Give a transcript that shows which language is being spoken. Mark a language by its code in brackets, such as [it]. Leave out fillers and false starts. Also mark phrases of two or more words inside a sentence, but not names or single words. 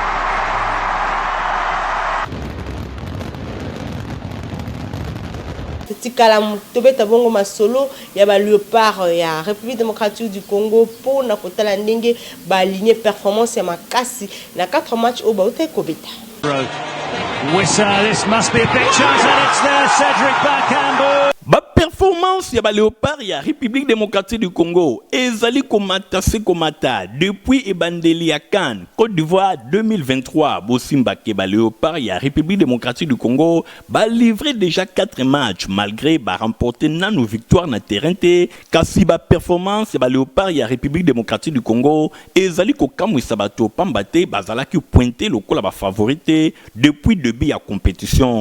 [ln] Tikala tobeta bongo masolo ya ba Léopard ya République démocratique du Congo pour na kotala ndenge ba [fr] aligner performance [ln] ya makasi na 4 matchs au Baouta Kobeta. [en] This must be a big chance and it's there, Cedric Bakambu. [ln] Ba performance ya ba Léopard ya République démocratique du Congo ezali komata se komata depuis ebandeli ya CAN Côte d'Ivoire 2023 bosimba ke ba Léopard ya République démocratique du Congo ba [fr] livré déjà 4 matchs malgré [ln] ba remporter nano victoire na terrain te kasi ba performance ya ba Léopard ya République démocratique du Congo ezali ko kamwisa bato pambate bazalaki pointer lokola ba favorité [fr] depuis début [ln] ya compétition.